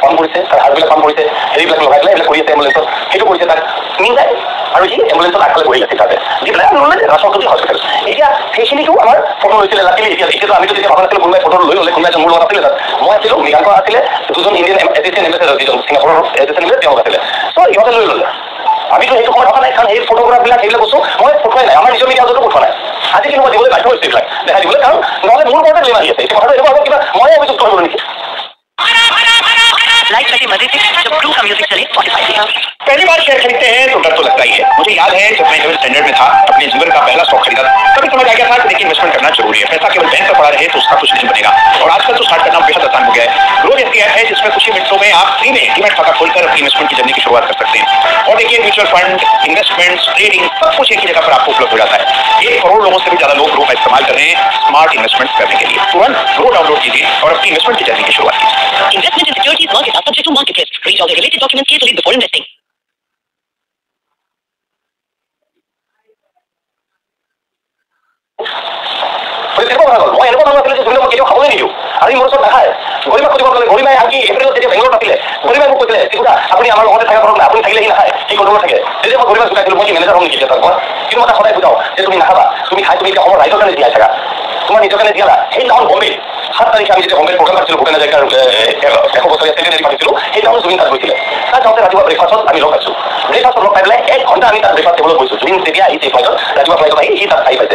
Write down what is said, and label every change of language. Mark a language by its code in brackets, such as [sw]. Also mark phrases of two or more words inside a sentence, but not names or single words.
[as] কাম কৰিছে তাৰ হাতবিলাক কাম কৰিছে হেৰিবিলাক লগাই পেলাই এইবিলাক কৰি আছে এম্বুলেঞ্চত সেইটো কৰিছে তাক নি যায় আৰু সি এম্বুলেঞ্চত আগফালে বহি আছে তাতে দি পেলাই ল'লে ৰাষ্ট্ৰপতি হস্পিটেল এতিয়া সেইখিনিতো আমাৰ ফটো লৈছিলে লাকিলি এতিয়াতো আমিতো তেতিয়া ভাবা নাছিলোঁ কোনোবাই ফটো লৈ ল'লে কোনোবাই মোৰ লগত আছিলে তাত মই আছিলোঁ মৃগাংক আছিলে দুজন [en] Indian assistant ambassador [as] যিজন ছিংগাপুৰৰ [en] assistant ambassador [as] তেওঁলোক আছিলে চ' ইহঁতে লৈ ল'লে আমিতো সেইটো সময়ত থকা নাই কাৰণ সেই ফটোগ্ৰাফবিলাক সেইবিলাক বস্তু মই পঠোৱাই নাই আমাৰ নিজৰ মিডিয়া হাউচতো পঠোৱা নাই আজি কিন্তু মই দিবলৈ বাধ্য হৈছোঁ এইবিলাক দেখাই দিবলৈ কাৰণ নহ'লে মোৰ ওপৰতে লৈ আহি আছে এতিয়া কথাটো এনেকুৱা হ'ব কিবা ময়ে অভিযোগ কৰিব নেকি [hi] पहली बार शेयर खरीदते हैं तो डर तो लगता ही है मुझे याद है जब मैं स्टैंडर्ड में था अपने जीवन का पहला स्टॉक खरीदा तभी समझ आ गया था कि देखिए इन्वेस्टमेंट करना जरूरी है पैसा केवल बैंक पर पड़ा रहे तो उसका कुछ नहीं बनेगा और आजकल तो स्टार्ट करना बेहद आसान हो गया है ग्रोथ ऐसी ऐप है जिसमें कुछ ही मिनटों में आप फ्री में डीमैट खाता खोलकर अपनी इन्वेस्टमेंट की जर्नी की शुरुआत कर सकते हैं और देखिए [en] mutual fund [hi] इन्वेस्टमेंट्स ट्रेडिंग सब कुछ एक ही जगह पर आपको उपलब्ध हो जाता है 1 करोड़ लोगों से भी ज्यादा लोग ग्रो का इस्तेमाल कर रहे हैं [en] smart investment [hi] करने के लिए तुरंत ग्रो डाउनलोड कीजिए और अपनी इन्वेस्टमेंट की जर्नी की शुरुआत कीजिए [en] investment in securities market are subject to market risk read all the related documents carefully before investing [as] মই এনেকুৱা মানুহ আছিলে যে জুবিনক মই কেতিয়াও খাবলৈ নিদিওঁ আজি মোৰ ওচৰত নাখায় গৰিমাক সুধিব গ'লে গৰিমাই আজি এপ্ৰিলত যেতিয়া বেংগলত আছিলে গৰিমাই মোক কৈছিলে চিকুদা আপুনি আমাৰ লগতে থকা ধৰক আপুনি থাকিলে সি নাখায় সি কণ্ট্ৰলত থাকে তেতিয়া মই গৰিমাক জোকাইছিলোঁ মই কি মেনেজাৰ হ'ম নেকি এতিয়া তাৰ কিন্তু মই তাক সদায় বুজাওঁ যে তুমি নাখাবা তুমি খাই তুমি এতিয়া অসমৰ ৰাইজৰ কাৰণে জীয়াই থাকা তোমাৰ নিজৰ কাৰণে জীয়ালা সেইদিনাখন বম্বে 7 তাৰিখে আমি যেতিয়া বম্বেত প্ৰগ্ৰাম পাতিছিলোঁ ভূপেন হাজৰিকাৰ 100 বছৰীয়া চেলিব্ৰেটি পাতিছিলোঁ সেইদিনাখন জুবিন তাত গৈছিলে তাত যাওঁতে ৰাতিপুৱা ব্ৰেকফাষ্টত আমি লগ পাইছোঁ ব্ৰেকফাষ্টত লগ পাই পেলাই 1 ঘণ্টা আমি তাত ব্ৰেকফাষ্ট টেবুলত গৈছোঁ জুবিন তেতিয়া আহিছে ফ্লাইটত ৰাতিপুৱা ফ্লাইটত আহি সি তাত আহি পাইছে